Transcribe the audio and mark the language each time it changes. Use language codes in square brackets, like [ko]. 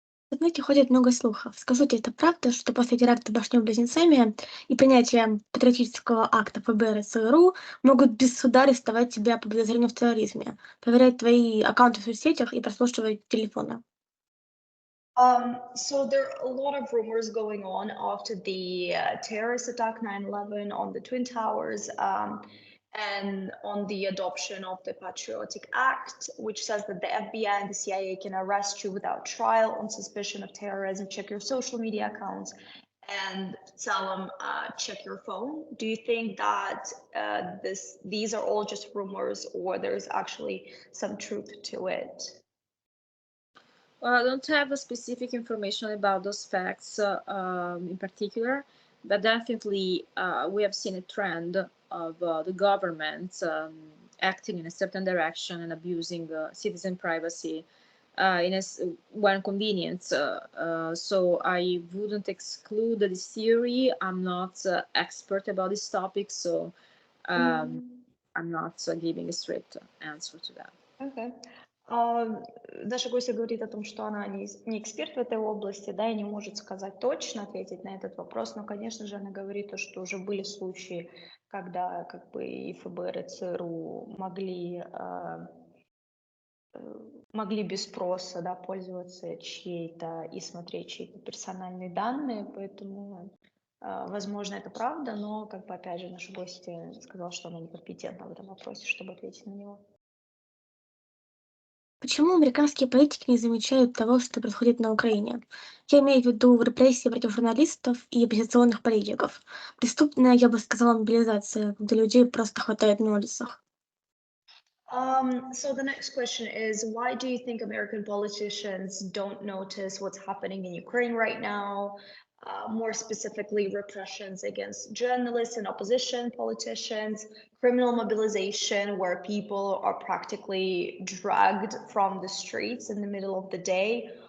[ru] В интернете ходит много слухов. Скажите, это правда, что после теракта Башней-Близнецами и принятия патриотического акта ФБР и ЦРУ могут без суда арестовать тебя по подозрению в терроризме, проверять твои аккаунты в соцсетях и прослушивать телефоны? [en] So there are a lot of rumors going on after the terrorist attack 9/11 on the Twin Towers, and on the adoption of the Patriotic Act, which says that the FBI and the CIA can arrest you without trial on suspicion of terrorism, check your social media accounts, and tell them check your phone. Do you think that these are all just rumors, or there's actually some truth to it? Well, I don't have the specific information about those facts in particular, but definitely we have seen a trend of the government acting in a certain direction and abusing citizen privacy when convenient. So I wouldn't exclude this theory. I'm not expert about this topic, so I'm not giving a straight answer to that. Okay. [ru] Наша гостья говорит о том, что она не эксперт в этой области, да, и не может сказать точно, ответить на этот вопрос, но, конечно же, она говорит то, что уже были случаи, когда как бы и ФБР, и ЦРУ могли без спроса, да, пользоваться чьей-то и смотреть чьи-то персональные данные, поэтому, возможно, это правда, но, как бы, опять же, наша гостья сказала, что она некомпетентна в этом вопросе, чтобы ответить на него. Почему американские политики не замечают того, что происходит на Украине? Я имею в виду репрессии против журналистов и оппозиционных политиков. Преступная, я бы сказала, мобилизация, когда людей просто хватает на улицах. [en] So the next question is, why do you think American politicians don't notice what's happening in Ukraine right now? More specifically, repressions against journalists and opposition politicians, criminal mobilization where people are practically dragged from the streets in the middle of the day.